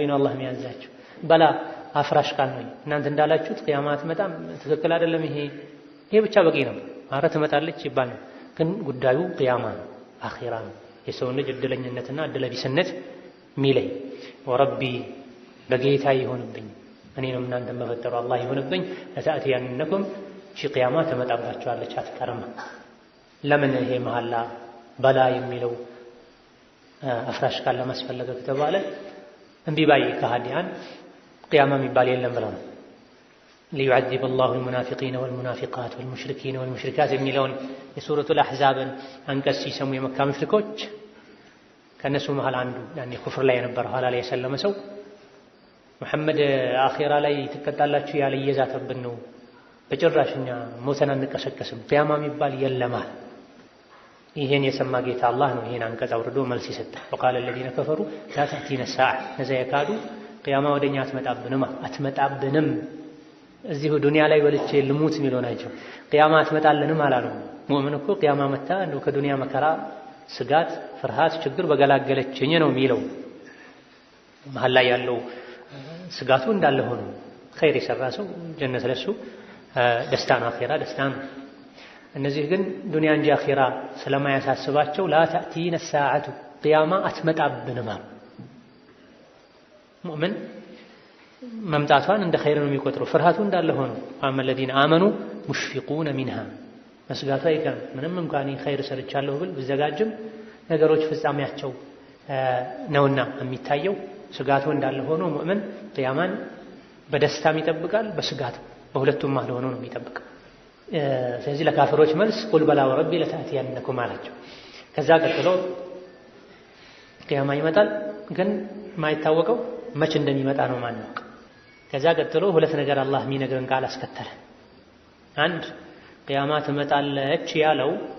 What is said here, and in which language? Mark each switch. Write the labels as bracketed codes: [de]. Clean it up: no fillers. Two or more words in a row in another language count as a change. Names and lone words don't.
[am] ነው አላህ የሚያዛቸው። በላ አፍራሽ ቃል ነው። እናንተ እንዳላችሁት ቅያማ አትመጣም፣ ትክክል አይደለም፣ ይሄ ብቻ በቂ ነው። ኧረ ትመጣለች ይባል ነው። ግን ጉዳዩ ቅያማ ነው፣ አኺራ ነው። የሰው ልጅ እድለኝነትና እድለቢስነት ሚለይ ወረቢ በጌታ ይሆንብኝ እኔንም እናንተን በፈጠረው አላህ ይሆንብኝ ለተእትየነኩም ሺ ቅያማ ትመጣባችኋለች አትቀርም። ለምን ይሄ መሐላ በላ የሚለው አፍራሽ ቃል ለማስፈለገ ከተባለ እምቢ ባይ ከሃዲያን ቅያማ የሚባል የለም ብለው ነው። [ar] ليعذب الله المنافقين والمنافقات والمشركين والمشركات [am] የሚለውን የሱረቱል አሕዛብን አንቀጽ ሲሰሙ የመካ ሙሽሪኮች ከነሱ መሃል አንዱ ያኔ ኩፍር ላይ የነበረ ኋላ ላይ የሰለመ ሰው መሐመድ አኺራ ላይ ትቀጣላችሁ ያለ እየዛተብን ነው፣ በጭራሽ እኛ ሞተን አንቀሰቀስም፣ ቅያማ የሚባል የለማል። ይሄን የሰማ ጌታ አላህ ነው ይሄን አንቀጽ አውርዶ መልስ ይሰጣ። [ar] وقال الذين كفروا لا تأتينا الساعة [am] ነዛ የካዱ ቅያማ ወደኛ አትመጣብንም እዚሁ ዱንያ ላይ ወልቼ ልሙት የሚለው ናቸው። ቅያማ አትመጣልንም አላሉ። ሙእምን እኮ ቅያማ መታ እንደው ከዱንያ መከራ፣ ስጋት፣ ፍርሃት፣ ችግር በገላገለችኝ ነው የሚለው። መሀል ላይ ያለው ስጋቱ እንዳለ ሆኖ ኸይር የሰራ ሰው ጀነት ለሱ ደስታ ነው፣ አኺራ ደስታ ነው። እነዚህ ግን ዱንያ እንጂ አኺራ ስለማያሳስባቸው [ar] لا تأتينا الساعة [am] ቅያማ አትመጣብንም አሉ። ሙእምን መምጣቷን እንደ ኸይር ነው የሚቆጥረው፣ ፍርሃቱ እንዳለ ሆኖ አመ [ar] الذين آمنوا مشفقون منها [am] መስጋቱ አይቀርም። ምንም እንኳን ኸይር ሰርቻለሁ ብል ብዘጋጅም ነገሮች ፍጻሜያቸው ነውና የሚታየው ስጋቱ እንዳለ ሆኖ ሙእምን ቅያማን በደስታም ይጠብቃል፣ በስጋት በሁለቱም መሃል ሆኖ ነው የሚጠብቀው። ስለዚህ ለካፍሮች መልስ [ar] قل بلى وربي لتأتينكم [am] አላቸው። ከዛ ቀጥሎ ቅያማ ይመጣል፣ ግን የማይታወቀው መች እንደሚመጣ ነው ማናውቅ። ከዛ ቀጥሎ ሁለት ነገር አላህ የሚነግረን ቃል አስከተለ። አንድ ቅያማ ትመጣለች ያለው